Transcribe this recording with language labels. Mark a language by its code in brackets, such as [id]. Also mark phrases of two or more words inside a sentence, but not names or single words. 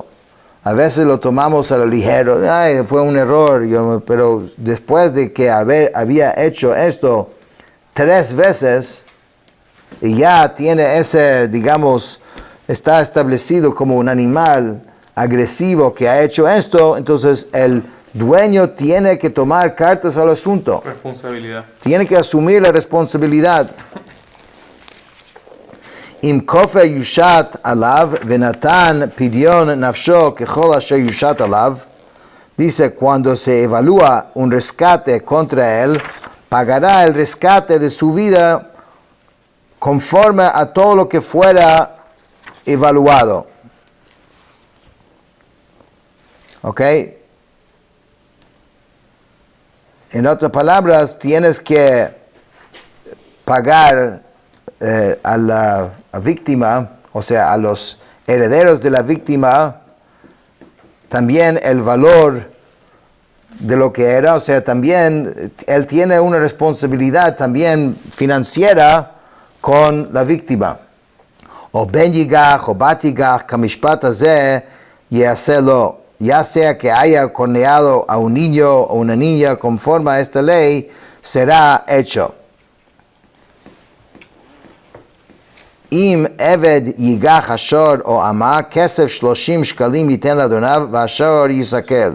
[es] A veces lo tomamos a lo ligero, ay, fue un error, pero después de que había hecho esto 3 veces, y ya tiene ese, digamos, está establecido como un animal agresivo que ha hecho esto, entonces el dueño tiene que tomar cartas al asunto. Responsabilidad. Tiene que asumir la responsabilidad. [he] אם כופר יושת עליו ונתן פדיון נפשו ככל אשר יושת עליו. [es] Dice, cuando se evalúa un rescate contra él, pagará el rescate de su vida conforme a todo lo que fuera evaluado. ¿Ok? En otras palabras, tienes que pagar a la víctima, o sea, a los herederos de la víctima, también el valor de lo que era, o sea, también él tiene una responsabilidad también financiera con la víctima. [he] או בן יגח או בת יגח כמשפט הזה יעשה, [es] ya sea que haya corneado a un niño o una niña conforme a esta ley, será hecho. [he] אם עבד יגח השור או אמה כסף 30 שקלים יתן לאדניו והשור יסקל.